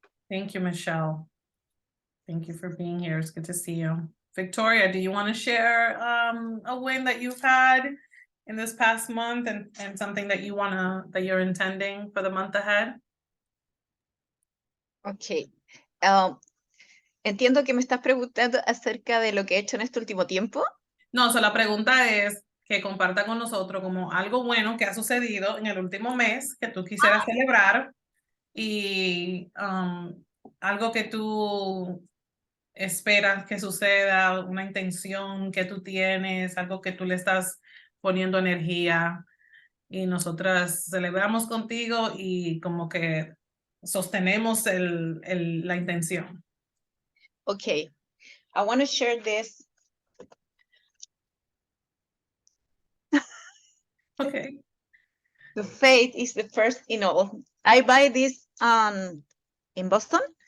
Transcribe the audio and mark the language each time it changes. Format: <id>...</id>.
<en>Thank you, Michelle. Thank you for being here. It's good to see you. Victoria, do you want to share a win that you've had in this past month and something that you're intending for the month ahead? Ok.</en> <es>Entiendo que me estás preguntando acerca de lo que he hecho en este último tiempo. No, la pregunta es que comparta con nosotros como algo bueno que ha sucedido en el último mes que tú quisieras celebrar y algo que tú esperas que suceda, una intención que tú tienes, algo que tú le estás poniendo energía y nosotras celebramos contigo y como que sostenemos la intención.</es> <en>Okay, I want to share this. Okay. The faith is the first in all. I buy this in Boston.</en>